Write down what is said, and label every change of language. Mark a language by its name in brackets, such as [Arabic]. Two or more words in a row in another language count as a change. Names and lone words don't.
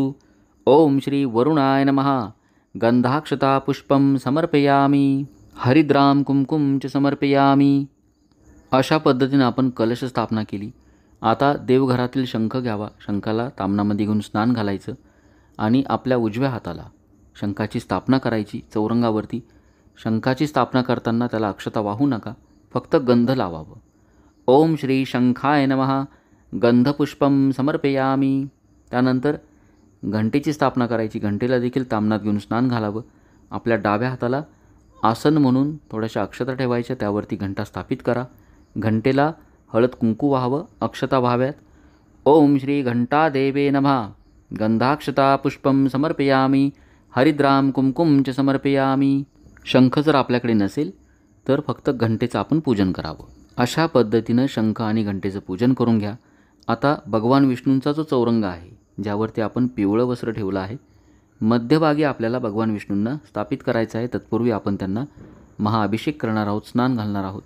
[Sanskrit] ओम श्री वरुणाय नमः. गंधाक्षता पुष्पं समर्पयामि, हरिद्राम कुंकुम च समर्पयामि. [Marathi] अशा पद्धतीनं आपण कलश स्थापना केली. आता देवघरातील शंख घ्यावा. शंखाला तामणामध्ये घेऊन स्नान घालायचं आणि आपल्या उजव्या हाताला शंखाची स्थापना करायची चौरंगावरती. शंखाची स्थापना करताना त्याला अक्षता वाहू नका, फक्त गंध लावावं. [Sanskrit] ओम श्री शंखाय नमः. गंधपुष्पं समर्पयामि. [Marathi] त्यानंतर घंटेची स्थापना करायची. घंटेला देखील तामणात घेऊन स्नान घालावं. आपल्या डाव्या हाताला आसन म्हणून थोड्याशा अक्षता ठेवायच्या. त्यावरती घंटा स्थापित करा. घंटेला हळद कुंकू व्हावं, अक्षता व्हाव्यात. [Sanskrit] ओम श्री घंटादेवे नमः. गंधाक्षता पुष्पं समर्पयामि, हरिद्राम कुंकुम च समर्पयामि. [Marathi] शंख जर आपल्याकडे नसेल तर फक्त घंटेचं आपण पूजन करावं. अशा पद्धतीनं शंख आणि घंटेचं पूजन करून घ्या. आता भगवान विष्णूंचा जो चौरंग आहे, ज्यावरती आपण पिवळं वस्त्र ठेवलं आहे, मध्यभागी आपल्याला भगवान विष्णूंना स्थापित करायचं आहे. तत्पूर्वी आपण त्यांना महाअभिषेक करणार आहोत, स्नान घालणार आहोत.